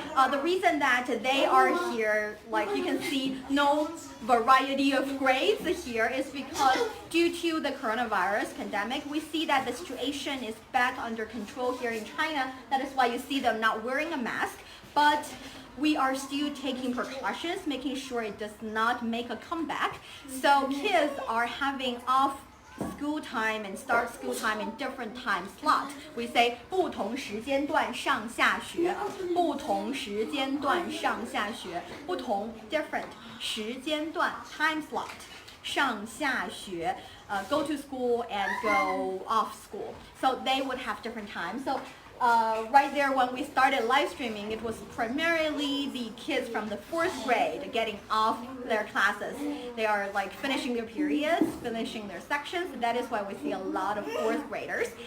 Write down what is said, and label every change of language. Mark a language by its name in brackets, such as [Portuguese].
[English] The reason that they are here, like you can see, no variety of grades here is because due to the coronavirus pandemic, we see that the situation is back under control here in China. That is why you see them not wearing a mask, but we are still taking precautions, making sure it does not make a comeback. So kids are having off school time and start school time in different time slots. We say [Chinese] 不同时间段上下学，不同时间段上下学，不同 different 时间段 time slot。 [English] 上下学, go to school and go off school. So they would have different times. So right there when we started live streaming, it was primarily the kids from the 4th grade getting off their classes. They are like finishing their periods, finishing their sections. That is why we see a lot of 4th graders.